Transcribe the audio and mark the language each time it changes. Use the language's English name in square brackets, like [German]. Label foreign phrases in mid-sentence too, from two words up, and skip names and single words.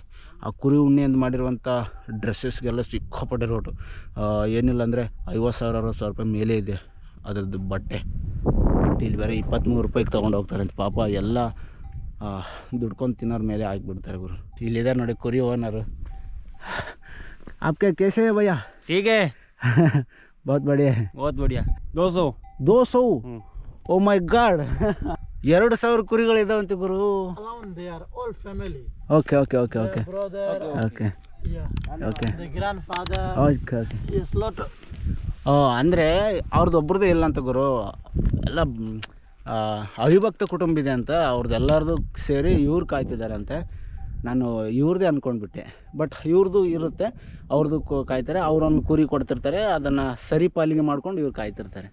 [Kannada] ಆ ಕುರಿ ಉಣ್ಣೆಯಿಂದ ಮಾಡಿರುವಂಥ ಡ್ರೆಸ್ಸಸ್ಗೆಲ್ಲ ಸಿಕ್ಕಾಪಟ್ಟೆ ರೇಟು. ಏನಿಲ್ಲ ಅಂದರೆ 50,000-60,000 ರೂಪಾಯಿ ಮೇಲೆ ಇದೆ ಅದರದ್ದು ಬಟ್ಟೆ. ಬಟ್ ಇಲ್ಲಿ ಬೇರೆ 23 ರೂಪಾಯಿಗೆ ತೊಗೊಂಡು ಹೋಗ್ತಾರೆ ಅಂತ. ಪಾಪ ಎಲ್ಲ ದುಡ್ಕೊಂಡು ತಿನ್ನೋರ ಮೇಲೆ ಹಾಕಿಬಿಡ್ತಾರೆ ಗುರು. ಇಲ್ಲಿದ್ದಾರೆ ನೋಡಿ ಕುರಿ ಓನರು. [Hindi] आपके कैसे है भैया? ठीक है, बहुत बढ़िया है. बहुत बढ़िया. 200. 200? [English] oh my god. [Kannada] 2,000 ಕುರಿಗಳಿದಾವಂತೆ ಗುರು. [English] Alone they are all family. okay okay okay okay Brother. ಓಕೆ Yeah. ಓಕೆ The grandfather. okay okay. Yes, lot. [Kannada] ಅಂದರೆ ಅವ್ರದ್ದು ಒಬ್ರದ್ದೇ ಇಲ್ಲ ಅಂತ ಗುರು, ಎಲ್ಲ ಅವಿಭಕ್ತ ಕುಟುಂಬ ಇದೆ ಅಂತ. ಅವ್ರದ್ದು ಎಲ್ಲರದು ಸೇರಿ ಇವ್ರು ಕಾಯ್ತಿದ್ದಾರೆ ಅಂತೆ. ನಾನು ಇವ್ರದ್ದೇ ಅಂದ್ಕೊಂಡ್ಬಿಟ್ಟೆ, ಬಟ್ ಇವ್ರದ್ದು ಇರುತ್ತೆ, ಅವ್ರದ್ದು ಕಾಯ್ತಾರೆ. ಅವರೊಂದು ಕುರಿ ಕೊಡ್ತಿರ್ತಾರೆ, ಅದನ್ನು ಸರಿ ಪಾಲಿಗೆ ಮಾಡ್ಕೊಂಡು ಇವ್ರು ಕಾಯ್ತಿರ್ತಾರೆ.